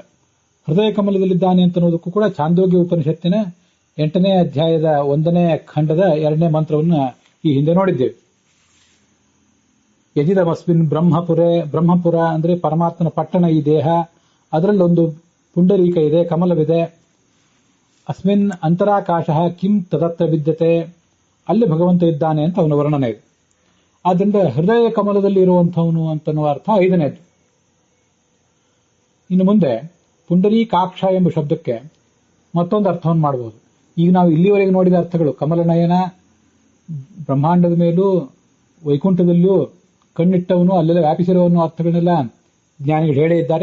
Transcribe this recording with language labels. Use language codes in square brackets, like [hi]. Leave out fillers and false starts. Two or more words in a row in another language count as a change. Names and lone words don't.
[kn] ಹೃದಯ ಕಮಲದಲ್ಲಿದ್ದಾನೆ ಅಂತ ಅನ್ನೋದಕ್ಕೂ ಕೂಡ ಛಾಂದೋಗ್ಯ ಉಪನಿಷತ್ತಿನ 8ನೇ ಅಧ್ಯಾಯದ 1ನೇ ಖಂಡದ 2ನೇ ಮಂತ್ರವನ್ನು ಈ ಹಿಂದೆ ನೋಡಿದ್ದೇವೆ. [sa] ಯಜಿದಮಸ್ಮಿನ್ ಬ್ರಹ್ಮಪುರ [kn] ಅಂದ್ರೆ ಪರಮಾತ್ಮನ ಪಟ್ಟಣ, ಈ ದೇಹ, ಅದರಲ್ಲೊಂದು ಪುಂಡರೀಕ ಇದೆ, ಕಮಲವಿದೆ. [sa] ಅಸ್ಮಿನ್ ಅಂತರಾಕಾಶ ಕಿಂ ತದತ್ರ ವಿದ್ಯತೆ, [kn] ಅಲ್ಲಿ ಭಗವಂತ ಇದ್ದಾನೆ ಅಂತ ಅವನ ವರ್ಣನೆ ಇದೆ. ಆದ್ದರಿಂದ ಹೃದಯ ಕಮಲದಲ್ಲಿ ಇರುವಂಥವನು ಅಂತನ್ನುವ ಅರ್ಥ 5ನೇದು. ಇನ್ನು ಮುಂದೆ ಪುಂಡರೀಕಾಕ್ಷ ಎಂಬ ಶಬ್ದಕ್ಕೆ ಮತ್ತೊಂದು ಅರ್ಥವನ್ನು ಮಾಡಬಹುದು. ಈಗ ನಾವು ಇಲ್ಲಿವರೆಗೆ ನೋಡಿದ ಅರ್ಥಗಳು ಕಮಲನಯನ, ಬ್ರಹ್ಮಾಂಡದ ಮೇಲೂ ವೈಕುಂಠದಲ್ಲೂ ಕಣ್ಣಿಟ್ಟವನು, ಅಲ್ಲೆಲ್ಲ ವ್ಯಾಪಿಸಿರುವವನು ಅರ್ಥಗಳನ್ನೆಲ್ಲ ಜ್ಞಾನಿಗಳು ಹೇಳೇ ಇದ್ದಾರೆ.